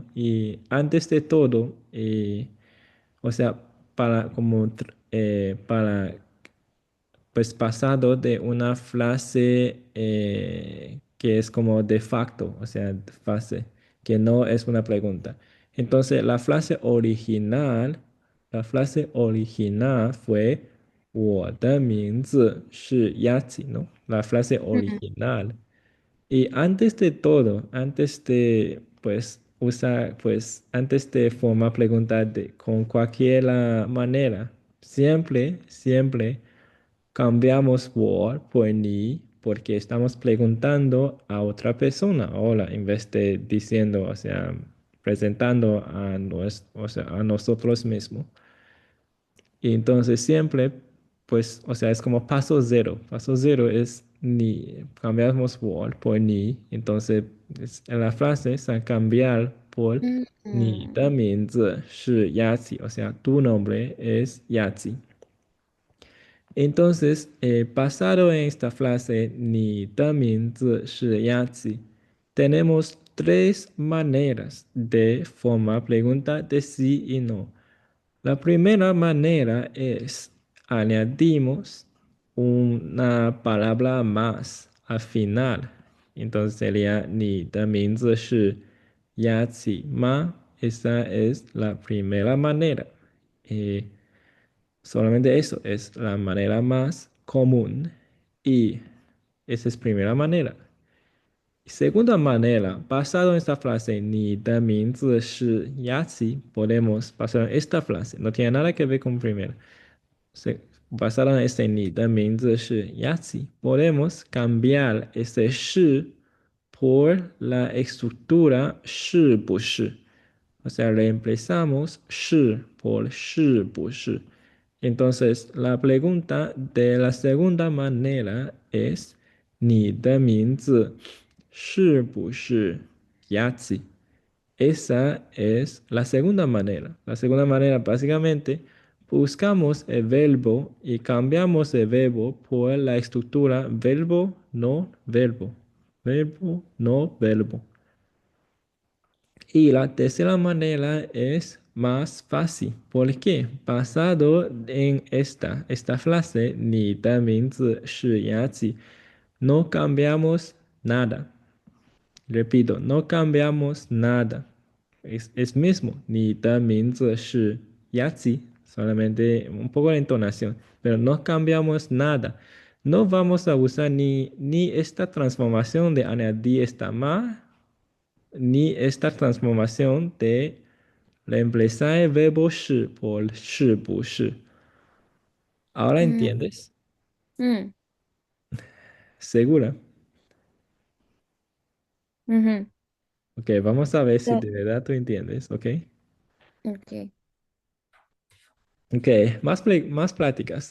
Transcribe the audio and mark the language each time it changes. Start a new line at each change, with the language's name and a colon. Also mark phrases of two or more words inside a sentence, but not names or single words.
Spanish: Y antes de todo, o sea, para pues pasado de una frase que es como de facto, o sea, frase que no es una pregunta. Entonces, la frase original fue
Chinese: 我的名字是
Spanish: ¿no? La frase
Chinese: 嗯
Spanish: original. Y antes de todo, antes de, pues, antes de formar preguntas con cualquier manera, siempre cambiamos por ni porque estamos preguntando a otra persona ahora en vez de diciendo, o sea, presentando o sea, a nosotros mismos. Y entonces siempre, pues, o sea, es como paso cero. Paso cero es ni, cambiamos por ni. Entonces, en la frase es a cambiar por
Chinese: 嗯你的嗯名字是
Spanish: Yatsi, o sea, tu nombre es Yatsi. Entonces, basado en esta frase,
Chinese: 你的名字是
Spanish: tenemos tres maneras de formar pregunta de sí y no. La primera manera es añadimos una palabra más al final. Entonces sería
Chinese: 你的名字是鸭子吗?
Spanish: Esa es la primera manera. Eh, Solamente eso es la manera más común. Y esa es primera manera. Segunda manera, basado en esta frase,
Chinese: 你的名字是
Spanish: podemos pasar esta frase. No tiene nada que ver con primera. Basado en este
Chinese: 你的名字是
Spanish: podemos cambiar este 是 por la estructura 是不是. O sea, reemplazamos 是 por 是不是. Entonces, la pregunta de la segunda manera es
Chinese: 你的名字是不是
Spanish: esa es la segunda manera. La segunda manera, básicamente, buscamos el verbo y cambiamos el verbo por la estructura verbo, no verbo. Verbo, no verbo. Y la tercera manera es más fácil. ¿Por qué? Basado en esta frase,
Chinese: 你的名字是
Spanish: no cambiamos nada. Repito, no cambiamos nada. Es mismo,
Chinese: 你的名字是
Spanish: solamente un poco de entonación, pero no cambiamos nada. No vamos a usar ni esta transformación de añadir esta más, ni esta transformación de reemplazar el verbo 是 por 是不是. ¿Ahora Mm, entiendes? mm, ¿Segura? ujú. Ok, vamos a ver si Sí. de verdad tú entiendes, ¿ok? Ok. Ok, más pláticas.